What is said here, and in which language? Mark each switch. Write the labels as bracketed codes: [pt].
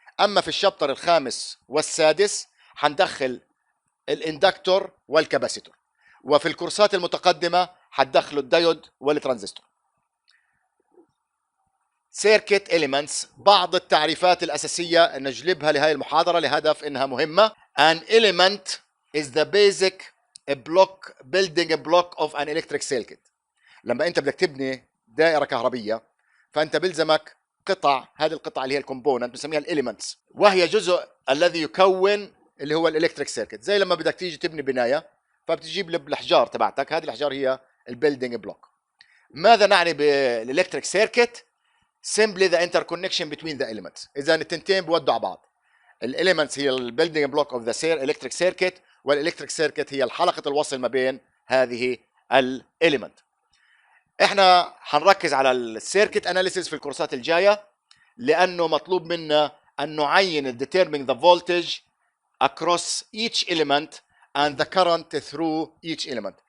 [ar] اما في الشابتر الخامس والسادس حندخل الاندكتور والكاباسيتور، وفي الكورسات المتقدمه حتدخلوا الدايود والترانزستور. سيركت إليمنتس، بعض التعريفات الأساسية نجلبها لهذه المحاضرة لهدف إنها مهمة. [en] An element is the basic building block of an electric circuit. [ar] لما أنت بدك تبني دائرة كهربية فأنت بلزمك قطع، هذه القطع اللي هي الكومبوننت بنسميها الإليمنتس، وهي جزء الذي يكون اللي هو الإلكتريك سيركت. زي لما بدك تيجي تبني بناية فبتجيب الأحجار تبعتك، هذه الأحجار هي البيلدينج بلوك. ماذا نعني بالإلكتريك سيركت؟ [en] simply the interconnection between the elements. [ar] اذا التنتين بودوا على بعض. الاليمنتس هي البيلدينج بلوك اوف ذا الكتريك سيركت، والالكتريك سيركت هي الحلقه الوصل ما بين هذه الاليمنت. احنا حنركز على السيركت اناليسيس في الكورسات الجايه، لانه مطلوب منا ان نعين [en] determining the voltage across each element [ar] and the current through each element.